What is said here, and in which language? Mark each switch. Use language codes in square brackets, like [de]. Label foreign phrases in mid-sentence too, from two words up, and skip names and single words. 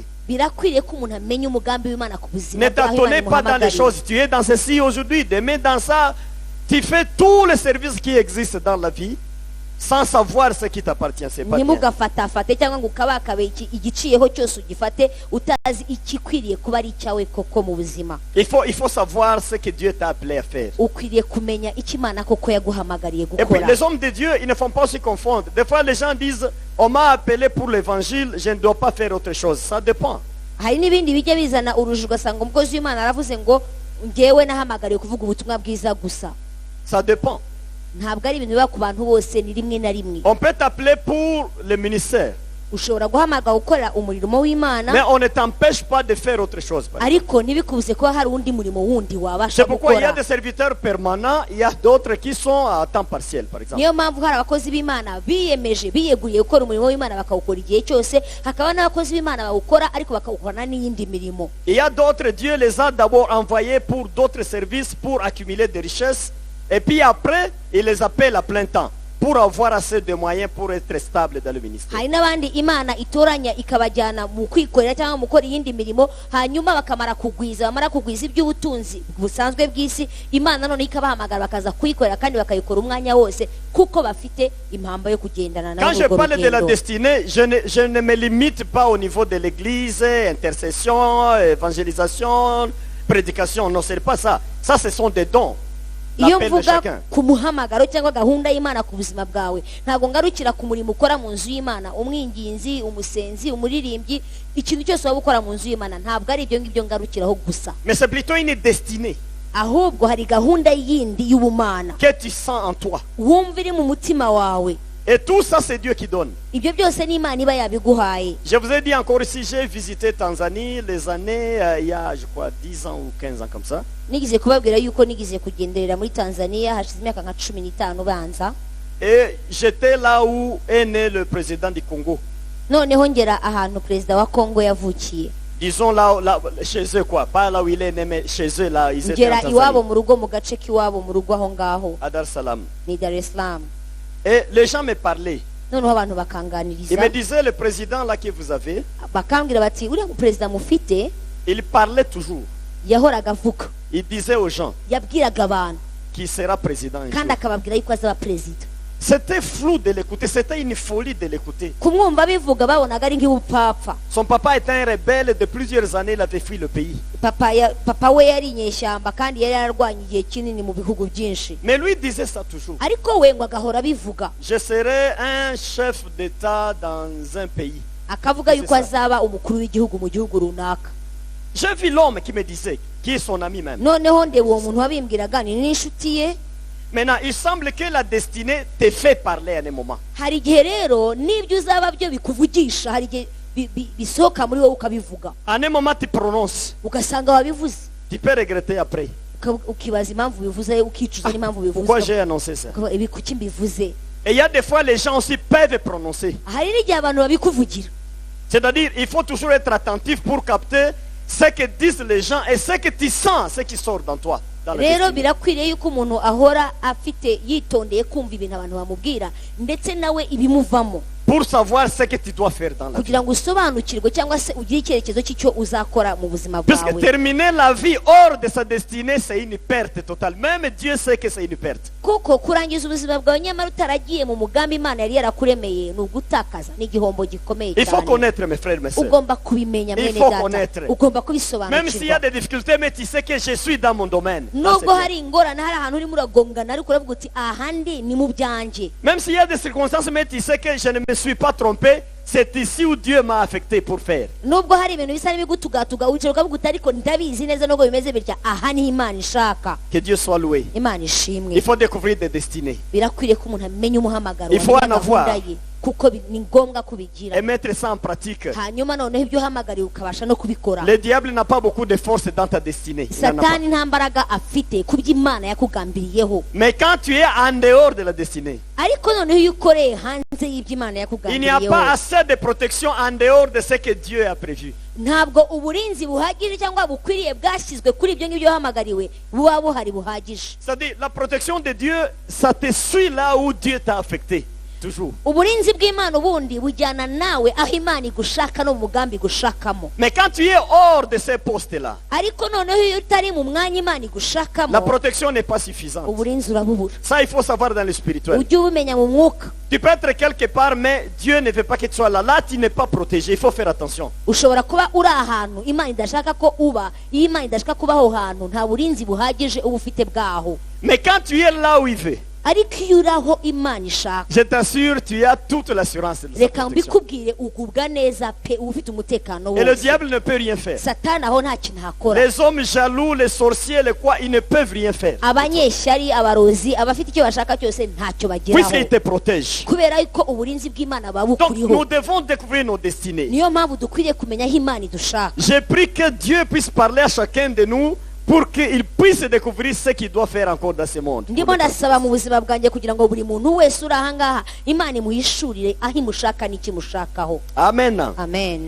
[rw] birakwiriye ko umuntu amenya umugambi w'Imana ku buzima [fr] Ne [rw] bwawe, [fr] t'attonnez pas dans les choses. Tu es dans ceci aujourd'hui, demain dans ça. Tu fais tous les services qui existent dans la vie sans savoir ce qui t'appartient. C'est pas bien. [rw] ntimugafatafate cyangwa ngo ukabakabe igiciyeho cyose ugifate utazi ikikwiriye kuba ari icyawe koko mu buzima. [fr] Il faut savoir ce que Dieu t'a appelé à faire. [rw] ukwiriye kumenya icyo Imana koko yaguhamagariye [fr] Et puis [rw] gukora. [fr] les hommes de Dieu, ils ne font pas se confondre. Des fois les gens disent, on m'a appelé pour l'évangile, je ne dois pas faire autre chose. Ça dépend. [rw] hari n'ibindi bijya bizana urujijo, ugasanga umukozi w'Imana aravuze ngo ngewe nahamagariye kuvuga ubutumwa bwiza gusa. [fr] Ça dépend. [rw] ntabwo ari ibintu biba ku bantu bose, ni rimwe na rimwe. [fr] On peut t'appeler pour le ministère, [rw] ushobora guhamagara gukorera umurimo w'Imana, [fr] mais on ne t'empêche pas de faire autre chose. par exemple. [rw] ariko ntibikubuze kuba hari undi murimo wundi wabasha [fr] C'est pourquoi il y a [rw] gukora. [fr] des serviteurs permanents, il y a d'autres qui sont à temps partiel, par exemple. [rw] niyo mpamvu hari abakozi b'Imana biyemeje biyeguriye gukora umurimo w'Imana bakawukora igihe cyose, hakaba n'abakozi b'Imana bawukora ariko bakawukorana n'iyindi mirimo. [fr] Il y a d'autres, Dieu les a d'abord envoyés pour d'autres services, pour accumuler des richesses, et puis après, il les appelle à plein temps, pour avoir assez de moyens pour être stable dans le ministère. [rw] hari n'abandi Imana itoranya ikabajyana mu kwikorera cyangwa mu gukora iyindi mirimo, hanyuma bamara kugwiza iby'ubutunzi busanzwe bw'isi, Imana none ikabahamagara bakaza kuyikorera kandi bakayikora umwanya wose, kuko bafite impamba yo kugendana [fr] Quand [rw] nayo [fr] je [rw] urwo [fr] parle de la [rw] rugendo. [fr] destinée, je ne me limite pas au niveau de l'église, intercession, évangélisation, prédication. Non, ce n'est pas ça. Ça, ce sont des dons. [rw] iyo [fr] L'appel de [rw] mvuga [fr] chacun. [rw] ku muhamagaro cyangwa gahunda y'Imana ku buzima bwawe, ntabwo ngarukira ku murimo ukora mu nzu y'Imana, umwinginzi, umusenzi, umuririmbyi, ikintu cyose waba ukora mu nzu y'Imana, ntabwo ari ibyo ngibyo ngarukiraho gusa, [fr] Mais c'est plutôt une destinée [rw] ahubwo hari gahunda yindi y'ubumana [fr] que tu sens en toi. [rw] wumva iri mu mutima wawe. [fr] Et tout ça, c'est Dieu qui donne. [rw] ibyo byose ni Imana iba yabiguhaye. [fr] Je vous ai dit encore ici, j'ai visité Tanzanie les années, il y a, je crois, 10 ans ou 15 ans comme ça. [rw] nigeze kubabwira yuko nigeze kugenderera muri Tanzania hashize imyaka nka 15 banza, [fr] Et j'étais là où est né le président du Congo. [rw] noneho ngera ahantu perezida wa Kongo yavukiye. [fr] Disons là, chez eux quoi, pas là où il est né, mais chez eux là, ils étaient en [rw] ngera iwabo [fr] Tanzanie, [rw] mu rugo, mu gace k'iwabo mu rugo aho ngaho [fr] à Dar es Salaam. [rw] ni Dar es Salaam. [fr] Et les gens me parlaient. [rw] noneho abantu [fr] Ils [rw] bakanganiriza [fr] me disaient, le président là que vous avez, [rw] bakambwira bati uriya muperezida mufite [fr] il parlait toujours. [rw] yahoraga avuga, [fr] Il disait aux gens [rw] yabwiraga abantu [fr] qui sera président un [rw] kandi [fr] jour. [rw] akababwira yuko azaba perezida. [fr] C'était flou de l'écouter, c'était une folie de l'écouter. [rw] kumwumva bivuga babonaga ari nk'ubupfapfa. [fr] Son papa était un rebelle de plusieurs années, il avait fui le pays. [rw] Papa we yari inyeshyamba kandi yari yararwanye igihe kinini mu bihugu byinshi, [fr] Mais lui disait ça toujours. [rw] ariko we ngo agahora bivuga, [fr] Je serai un chef d'État dans un pays. [rw] akavuga yuko azaba umukuru w'igihugu mu gihugu runaka. [fr] J'ai vu l'homme qui me disait, qui est son ami même. [rw] Noneho ndeba uwo muntu wabimbwiraga ni n'inshuti ye. [fr] Maintenant, il semble que la destinée te fait parler à un moment. [rw] Hari igihe rero n'ibyo uzaba byo bikuvugisha, hari igihe bisohoka muri wowe ukabivuga, [fr] À un moment, tu prononces. [rw] ugasanga wabivuze, [fr] Tu peux regretter après. [rw] ukibaza impamvu bivuze, ukicuza n'impamvu [fr] Pourquoi [rw] bivuze, [fr] j'ai annoncé ça? [rw] ibi kuki mbivuze. [fr] Et il y a des fois, les gens aussi peuvent prononcer. [rw] Hari n'igihe abantu babikuvugira, [fr] C'est-à-dire, il faut toujours être attentif pour capter ce que disent les gens et ce que tu sens, ce qui sort dans toi. Dans la [rw] rero [fr] destinée. [rw] birakwiriye yuko umuntu ahora afite yitondeye kumva ibintu abantu bamubwira ndetse nawe ibimuvamo, [fr] Pour savoir ce que tu dois faire dans la vie. [rw] kugira ngo usobanukirwe cyangwa se ugire icyerekezo cy'icyo uzakora mu buzima [fr] Puisque [rw] bwawe. [fr] terminer la vie hors de sa destinée, c'est une perte totale. Même Dieu sait que c'est une perte. [rw] Kuko kurangiza ubuzima bwawe nyamara utaragiye mu mugambi Imana yari yarakuremeye ni ugutakaza, ni igihombo gikomeye [fr] Il faut [rw] cyane. [fr] connaître, mes frères, mes sœurs. [rw] Ugomba kubimenya [fr] Il [rw] mwene [fr] faut [rw] data, [fr] connaître. [rw] ugomba [fr] Même s'il y a [rw] kubisobanukirwa. [fr] des difficultés, mais tu sais que je suis dans mon domaine. Dans [rw] Nubwo [fr] ce [rw] hari ingorane, hari ahantu urimo uragongana, ariko uravuga uti ahandi ni mu byanjye. [fr] Même s'il y a des circonstances, mais tu sais que je ne me suis pas trompé. C'est ici où Dieu m'a affecté pour faire. [rw] Nubwo hari ibintu bisa n'ibigutugatuga wicara ukavuga uti ariko ndabizi neza nubwo bimeze bitya, aha ni Imana ishaka. [fr] Que Dieu soit loué. [rw] Imana ishimwe. [fr] Il faut découvrir des destinées [rw] Birakwiriye ko umuntu amenya umuhamagaro, [fr] Il faut [rw] amenya [fr] en avoir. [rw] gahunda ye, kuko ni ngombwa kubigira, [fr] et mettre ça en pratique. [rw] hanyuma noneho ibyo uhamagariwe ukabasha no kubikora. [fr] Le diable n'a pas beaucoup de force dans ta destinée. Il n'en a pas. [rw] Satani nta mbaraga afite ku byo Imana yakugambiriyeho, [fr] Mais quand tu es en dehors de la destinée, [rw] ariko noneho iyo ukoreye hanze y'ibyo Imana [fr] il n'y a pas [rw] yakugambiriyeho, [fr] assez de protection en dehors de ce que Dieu a prévu. [rw] ntabwo uburinzi buhagije cyangwa bukwiriye bwashyizwe kuri ibyo ngibyo wahamagariwe buba buhari buhagije. [fr] C'est-à-dire, la protection de Dieu, ça te suit là où Dieu t'a affecté. Toujours. [rw] Uburinzi bw'Imana ubundi bujyana nawe aho Imana igushaka no mu mugambi igushakamo, [fr] Mais quand tu es hors de ces postes-là, [rw] ariko noneho iyo utari mu mwanya Imana igushakamo, [fr] la protection n'est pas suffisante. [rw] uburinzi urabubura. [fr] Ça, il faut savoir dans le spirituel. [rw] Ujye ubumenya mu mwuka. [fr] Tu peux être quelque part, mais Dieu ne veut pas que tu sois là. Là, tu n'es pas protégé. Il faut faire attention. [rw] Ushobora kuba uri ahantu Imana idashaka ko uba, iyo Imana idashaka kuba aho hantu nta burinzi buhagije uba ufite bwaho, [fr] Mais quand tu es là où il veut, [rw] ariko iyo uri aho Imana ishaka, [fr] je t'assure, tu as toute l'assurance de sa [rw] reka [fr] protection. [rw] mbikubwire ugubwa neza pe, uba ufite umutekano [fr] Et le [rw] wose. [fr] diable ne peut rien faire. [rw] Satani aho nta kintu hakora. [fr] Les hommes jaloux, les sorciers, les quoi, ils ne peuvent rien faire. [rw] Abanyeshyari, abarozi, abafite icyo bashaka cyose ntacyo bageraho, [fr] Puisqu'il te protège. [rw] kubera yuko uburinzi bw'Imana buba [fr] Donc, nous [rw] bukuriho. [fr] devons découvrir nos destinées. [rw] Niyo mpamvu dukwiriye kumenya aho Imana idushaka. [fr] J'ai pris que Dieu puisse parler à chacun de nous pour qu'il puisse découvrir ce qu'il doit faire encore dans ce monde. [rw] Ndimo ndasaba mu buzima bwanjye kugira ngo buri muntu wese uri aha ngaha Imana imuhishurire aho imushaka n'ikimushakaho. Amen. Amen.